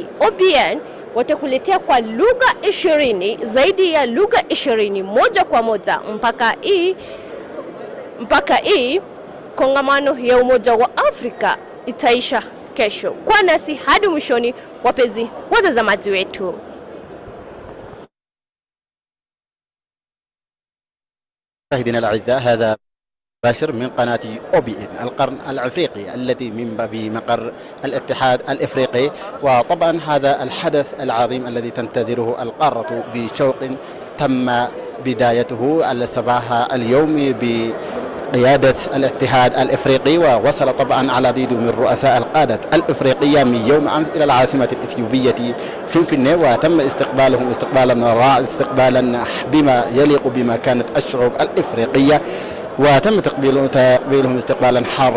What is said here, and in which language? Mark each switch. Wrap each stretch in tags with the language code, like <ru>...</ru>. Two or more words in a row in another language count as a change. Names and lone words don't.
<sw>Obn watakuletea kwa lugha 20 zaidi ya lugha 20 moja kwa moja mpaka hii kongamano ya Umoja wa Afrika itaisha kesho. Kwa nasi hadi mwishoni, wapenzi watazamaji wetu.</sw> <ar>مشاهدينا الأعزاء، هذا مباشر من قناة OBN القرن الأفريقي التي من بمقر الاتحاد الإفريقي. وطبعا هذا الحدث العظيم الذي تنتظره القارة بشوق تم بدايته الصباح اليوم بقيادة الاتحاد الإفريقي، ووصل طبعا العديد من رؤساء القادة الإفريقية من يوم أمس إلى العاصمة الإثيوبية فنفنة، وتم استقبالهم استقبالا بما يليق بمكانة الشعوب الإفريقية، وتم تقبيلهم استقبالا حارا.</ar>